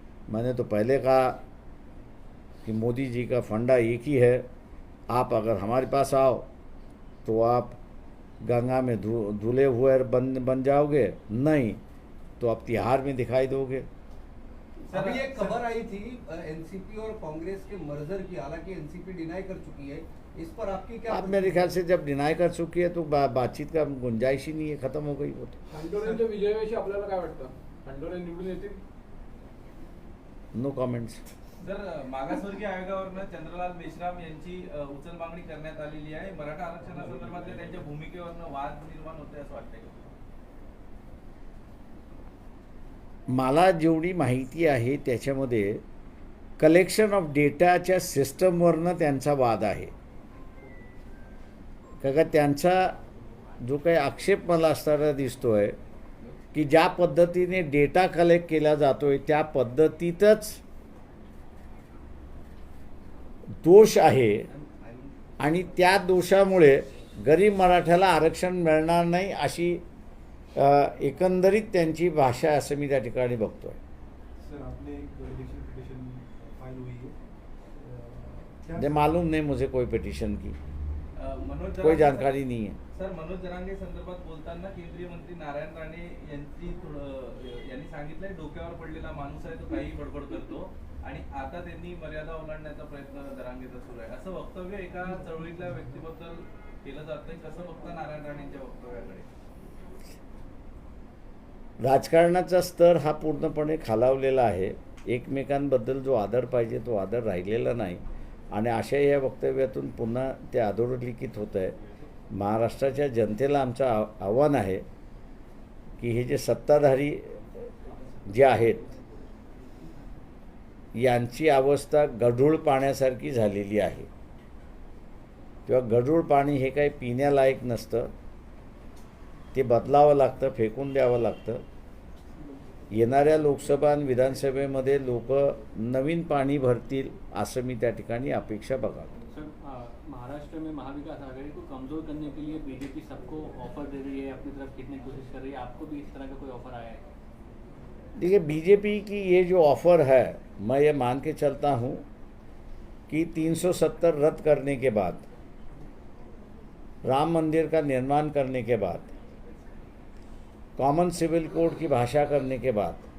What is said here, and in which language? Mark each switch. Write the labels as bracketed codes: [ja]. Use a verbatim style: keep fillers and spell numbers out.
[hi] मैंने तो पहले कहा कि मोदी जी का फंडा एक ही है, आप अगर हमारे पास आओ तो आप गंगा में धुले हुए बन बन जाओगे, नहीं तो आप तिहाड़ में दिखाई दोगे। सर, अभी एक सर, खबर आई थी एनसीपी और कांग्रेस के मर्जर की, हालांकि एनसीपी डिनाई कर चुकी है, इस पर आपकी क्या? अब मेरे ख्याल से जब डिनाई कर चुकी है तो बा, बातचीत का गुंजाइश ही नहीं है, खत्म हो गई वो तो। [mr] खंडोरेंच्या विजयाविषयी आपल्याला काय वाटतं? खंडोरे निवडून येतील? [en] No comments. [mr] जर मागासवर्गीय आयोगावरनं चंद्रलाल मेश्राम यांची अ, उचल मागणी करण्यात आलेली आहे, मराठा आरक्षणासंदर्भातल्या त्यांच्या भूमिकेवरनं वाद निर्माण होते असं वाटतंय का? मला जेवढी माहिती आहे त्याच्यामध्ये कलेक्शन ऑफ डेटाच्या सिस्टमवरनं त्यांचा वाद आहे का, का त्यांचा जो काही आक्षेप मला असताना दिसतो आहे की ज्या पद्धतीने डेटा कलेक्ट केला जातो आहे त्या पद्धतीतच दोष आहे आणि त्या दोषामुळे गरीब मराठ्याला आरक्षण मिळणार नाही अशी अ, एकंदरीत त्यांची भाषा असं मी त्या ठिकाणी बघतो आहे। [hi] सर आपने एक इलेक्शन पिटिशन फाइल हुई है अ, क्या- जे मालूम नाही मुझे कोई पिटिशन की अ, मनोज कोई जरांगे- जानकारी नहीं है। [mr] सर मनोज जरांगे संदर्भात बोलताना केंद्रीय मंत्री नारायण राणे यांची थोडं- यांनी सांगितलंय डोक्यावर पडलेला माणूस आहे, तो काही बडबड करतो आणि आता त्यांनी मर्यादा ओलांडण्याचा प्रयत्न जरांगेचा सुरू आहे, असं वक्तव्य एका चळवळीतल्या व्यक्तीबद्दल केलं जातंय, कसं बघता नारायण राणेंच्या वक्तव्याकडे? राजकारणाचा स्तर हा पूर्णपणे खालावलेला आहे, एकमेकांबद्दल जो आदर पाहिजे तो आदर राहिलेला नाही आणि अशा या वक्तव्यातून पुन्हा ते अधोरेखित होत आहे। महाराष्ट्राच्या जनतेला आमचं आव- आव्हान आहे की हे जे सत्ताधारी जे आहेत यांची अवस्था गढूळ पाण्यासारखी झालेली आहे, किंवा गढूळ पाणी हे काही पिण्यालायक नसतं, ते बदलावं लागतं, फेकून द्यावं लागतं। येणाऱ्या लोकसभा आणि विधानसभेमध्ये लोक नवीन पाणी भरतील असं मी त्या ठिकाणी अपेक्षा बघावी। [hi] सर आ, महाराष्ट्र में महाविकास आघाड़ी को कमजोर करने के लिए बीजेपी सबको ऑफर दे रही है, अपनी तरफ खींचने की कोशिश कर रही है, आपको भी इस तरह का कोई ऑफर आया है? देखिए बीजेपी की ये जो ऑफ़र है मैं ये मान के चलता हूँ कि तीन सौ सत्तर रद्द करने के बाद, राम मंदिर का निर्माण करने के बाद, कॉमन सिविल कोड की भाषा करने के बाद